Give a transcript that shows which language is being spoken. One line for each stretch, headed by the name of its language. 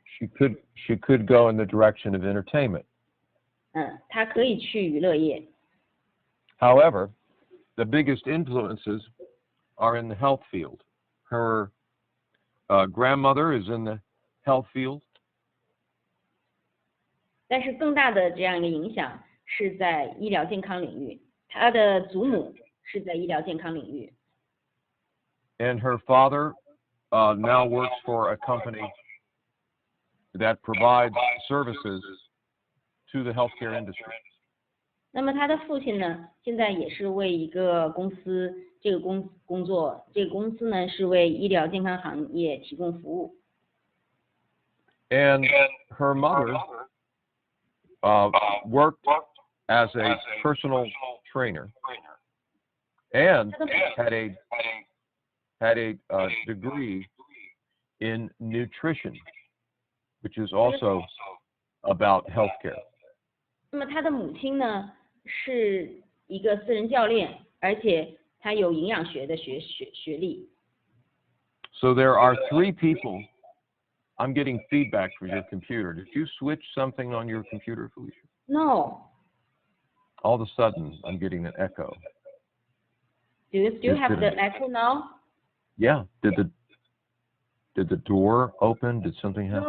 English: She could go in the direction of entertainment.
Chinese: 他可以去娱乐业。
English: However, the biggest influences are in the health field. Her grandmother is in the health field.
Chinese: 但是更大的这样一个影响是在医疗健康领域，他的祖母是在医疗健康领域。
English: And her father now works for a company that provides services to the healthcare industry.
Chinese: 那么他的父亲呢，现在也是为一个公司，这个工作，这个公司呢是为医疗健康行业提供服务。
English: And her mother worked as a personal trainer and had a degree in nutrition, which is also about healthcare.
Chinese: 那么他的母亲呢是一个私人教练，而且他有营养学的学历。
English: So there are 3 people. I'm getting feedback from your computer. Did you switch something on your computer, Felicia? No. All of a sudden, I'm getting an echo. Do you still have the echo now? Yeah. Did the door open? Did something happen?